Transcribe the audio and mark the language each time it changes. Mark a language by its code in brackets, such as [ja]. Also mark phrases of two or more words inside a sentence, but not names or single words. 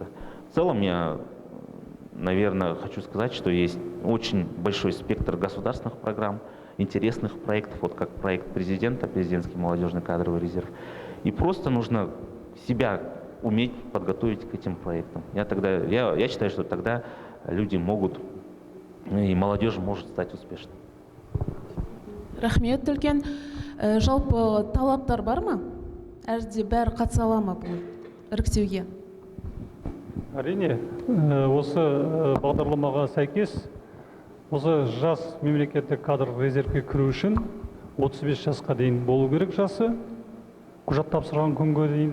[ru] В целом я, наверное, хочу сказать, что есть очень большой спектр государственных программ, интересных проектов, вот как проект президента, президентский молодежный кадровый резерв. И просто нужно себя уметь подготовить к этим проектам. Я считаю, что тогда люди могут, и молодежь может стать успешной. [kk] Рахмет, Төлкен. Жалпы талаптар бар ма? Әлде бәрі қатыса ала ма бұл іріктеуге? Әрине, осы бағдарламаға сәйкес, осы жас мемлекеттік кадр резервке кіру үшін 35 жасқа дейін болу керек жасы, құжат тапсырған күнге дейін.